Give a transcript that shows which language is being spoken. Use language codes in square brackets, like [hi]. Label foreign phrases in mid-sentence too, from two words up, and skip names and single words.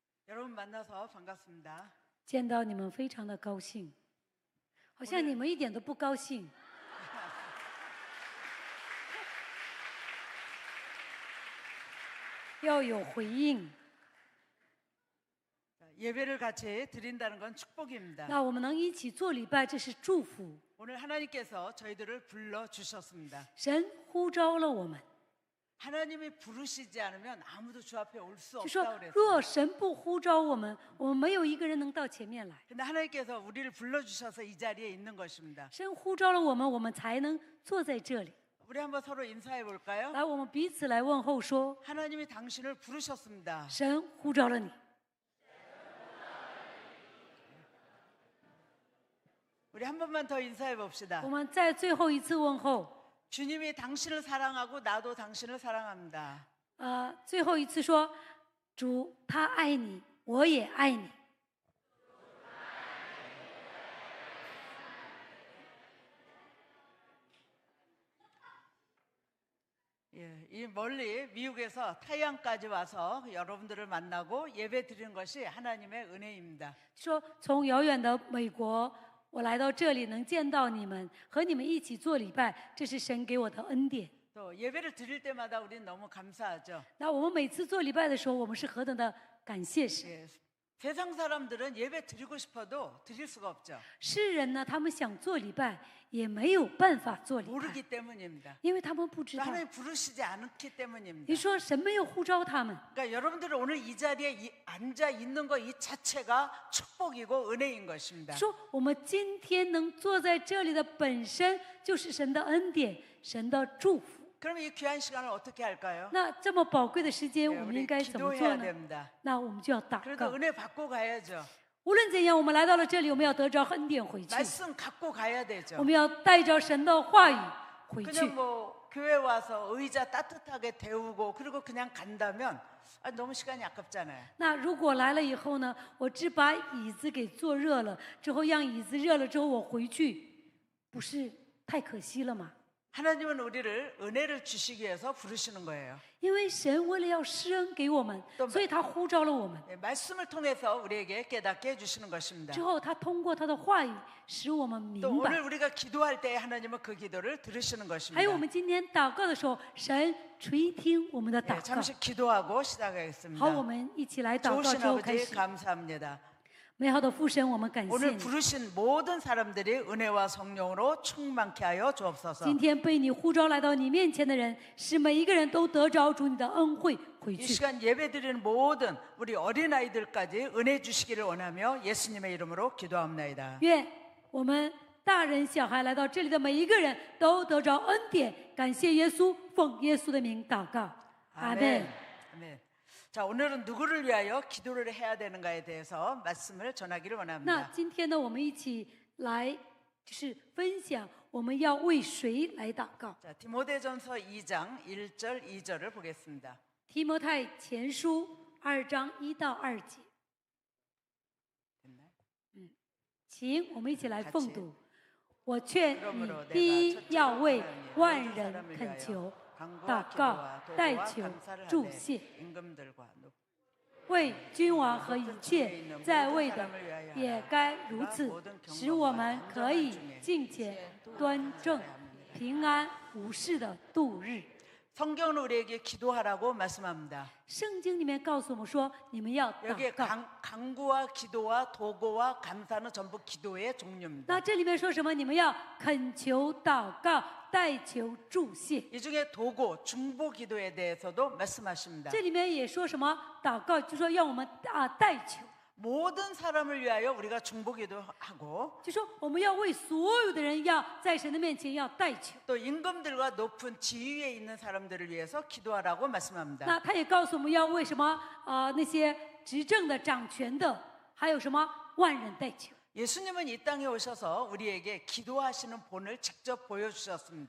[ko] 여러분 만나서 반갑습니다. [zh] 见到你们非常的高兴，好像你们一点都不高兴。要有回应。 [ko] 예배를 같이 드린다는 건 축복입니다. [zh] 那我们能一起做礼拜，这是祝福。 [ko] 오늘 하나님께서 저희들을 불러 주셨습니다. [zh] 神呼召了我们， [ko] 하나님이 부르시지 않으면 아무도 주 앞에 올 수 [zh] 就说 [ko] 없다고 그랬어요. [zh] 若神不呼召我们，我们没有一个人能到前面来。 [ko] 근데 하나님께서 우리를 불러 주셔서 이 자리에 있는 것입니다. [zh] 神呼召了我们，我们才能坐在这里。 [ko] 우리 한번 서로 인사해 볼까요? [zh] 来，我们彼此来问候说： [ko] 하나님이 당신을 부르셨습니다. [zh] 神呼召了你。 [ko] 우리 한 번만 더 인사해 봅시다. [zh] 我们再最后一次问候， [ko] 주님이 당신을 사랑하고 나도 당신을 사랑합니다. [zh] 最后一次说，主他爱你，我也爱你。 [ko] 예, 이 멀리 미국에서 타이완까지 와서 여러분들을 만나고 예배 드리는 것이 하나님의 은혜입니다. [zh] 说从遥远的美国，我来到这里能见到你们，和你们一起做礼拜，这是神给我的恩典。 [ko] 또 예배를 드릴 때마다 우리는 너무 감사하죠. [zh] 那我们每次做礼拜的时候，我们是何等的感谢神。 [ko] 예, 세상 사람들은 예배 드리고 싶어도 드릴 수가 없죠. [zh] 世人呢，他们想做礼拜，也没有办法做礼拜， [ko] 모르기 때문입니다. [zh] 因为他们不知道。 [ko] 하나님 부르시지 않기 때문입니다. [zh] 你说神没有呼召他们， [ko] 그러니까 여러분들은 오늘 이 자리에 앉아 있는 것 이 자체가 축복이고 은혜인 것입니다. [zh] 说我们今天能坐在这里的本身就是神的恩典，神的祝福。 [ko] 그러면 이 귀한 시간을 어떻게 할까요? [zh] 那这么宝贵的时间， [ko] 예, [zh] 我们 [ko] 우리 [zh] 应该怎么做 [ko] 기도해야 [zh] 呢？ [ko] 됩니다. [zh] 那我们就要祷 [ko] 그래도 [zh] 告。 [ko] 은혜 받고 가야죠. [zh] 无论怎样，我们来到了这里，我们要得着恩典回去， [ko] 말씀 갖고 가야 되죠. [zh] 我们要带着神的话语回去。 [ko] 그냥 뭐 교회 와서 의자 따뜻하게 데우고 그리고 그냥 간다면 너무 시간이 아깝잖아요. [zh] 那如果来了以后呢，我只把椅子给坐热了，之后让椅子热了之后我回去，不是太可惜了吗？ [ko] 하나님은 우리를 은혜를 주시기 위해서 부르시는 거예요. [zh] 因为神为了要施恩给我们，所以他呼召了我们。 [ko] 예, 말씀을 통해서 우리에게 깨닫게 해주시는 것입니다. [zh] 之后他通过他的话语使我们 [ko] 또 [zh] 明白 [ko] 오늘 。 우리가 기도할 때 하나님은 그 기도를 들으시는 [zh] 还有我 [ko] 것입니다. [zh] 们今天祷告的时候，神垂听我们的 [ko] 예, [zh] 祷告。 [ko] 잠시 기도하고 [zh] 好，我 [ko] 시작하겠습니다. [zh] 们一起来祷告 [ko] 좋으신 [zh] 之后开 [ko] 아버지 [zh] 始。 [ko] 감사합니다. [zh] 美好的父神，我们感谢 [ko] 오늘 [zh] 你。 [ko] 부르신 모든 사람들이 은혜와 성령으로 충만케 하여 주옵소서. [zh] 今天被你呼召来到你面前的人，使每一个人都得着主你的恩惠回 [ko] 이 [zh] 去。 [ko] 시간 예배드리는 모든 우리 어린아이들까지 은혜 주시기를 원하며 예수님의 이름으로 기도합니다. [zh] 愿我们大人小孩来到这里的每一个人都得着恩典。感谢耶稣，奉耶稣的名祷告，阿门。 [ko] 아멘. 자, 오늘은 누구를 위하여 기도를 해야 되는가에 대해서 말씀을 전하기를 [zh] 那 [ko] 원합니다. [zh] 今天呢，我们一起来就是分享我们要为谁来祷告。 [ko] 자, 디모데전서 2장 1절 2절을 보겠습니다. [zh] 提摩太前书2章1到2节， [ko] 됐나요? [zh] 请我们一起来奉读。我劝你 [ko] 그러므로 [zh] 第一 [ko] 내가 [zh] 要为 [ko] 첫째로 [zh] 万 [ko] 모든 [zh] 人 [ko] 사람을 [zh] 恳 [ko] 위하여 [zh] 求、 [ko] 간구와 [zh] 祷告 [ko] 기도와 、 [zh] 代 [ko] 도구와 [zh] 求、 [ko] 감사를 [zh] 祝 [ko] 하되 [zh] 谢， [ko] 임금들과 높 [zh] 为君王和一切在位的也该如此，使我们可以敬虔、端正、平安无事的度日。 [ko] 성경은 우리에게 기도하라고 말씀합니다. [zh] 圣经里面告诉我们说，你们要 [ko] 여기에 [zh] 祷告。 [ko] 간구와 기도와 도구와 감사는 전부 기도의 종류입니다. [zh] 那这里面说什么？你们要恳求、祷告、代求、祝谢。 [ko] 이 중에 도구, 중보 기도에 대해서도 말씀하십니다. [zh] 这里面也说什么？祷告就说要我们代求， [ko] 모든 사람을 위하여 우리가 중보 기도하고 [zh] 就说我们要为所有的人要在神的面前要代求。 [ko] 또 임금들과 높은 지위에 있는 사람들을 위해서 기도하라고 말씀합니다. [zh] 那他也告诉我们要为什么那些执政的、掌权的，还有什么万人代求。 [ko] 예수님은 이 땅에 오셔서 우리에게 기도하시는 본을 직접 보여주셨습니다.